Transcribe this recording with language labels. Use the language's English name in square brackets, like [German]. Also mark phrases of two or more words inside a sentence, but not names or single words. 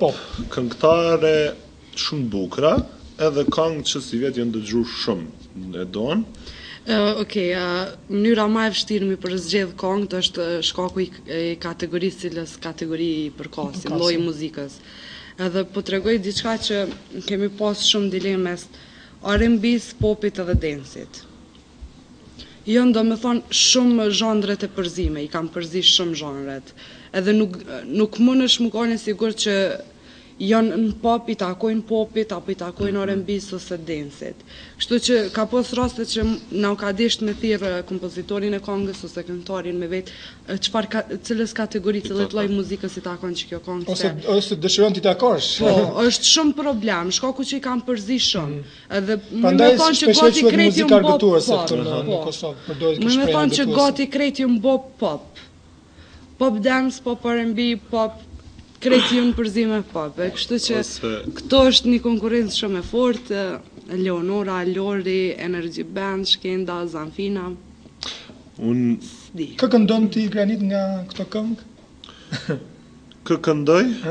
[Albanian] Këngëtare shumë bukura, edhe këngë që si vetë janë dëgjuar shumë. E don? Mënyra më e vështirë për zgjedh këngët është shkaku i kategorisë, cilës kategori i përkasin, lloji muzikës. Edhe po tregoj diçka që kemi pas shumë dilema mes R&B-s, popit edhe dance-it. Jo, domethënë shumë zhandret e përzime, i kam përzi shumë zhandret. Edhe nuk mundesh më kanë sigurt që janë në pop, i takojnë popit, apo i takojnë R&B-s ose dance-it. Kështu që ka pas raste që na u ka desht me thirr kompozitorin e këngës ose këngëtarin me vetë cilës kategori, cilët lloj muzikës i takon që kjo këngë. Ose dëshiron ti takosh. Po, është shumë problem, shkaku që i kam përzi shumë. Edhe më thonë që gati krejt ju mbop pop. Në Kosovë përdoret kjo shprehje. Më thonë që gati argëtuese. krejt ju mbop pop. Pop dance, pop R&B, pop krejt ju në përzime pop. Kështu që këto është një konkurrencë shumë e fortë. Leonora, Lori, Energy Band, Shkenda, Zanfina. Kë këndon ti Granit nga këto këngë? Kë këndoj?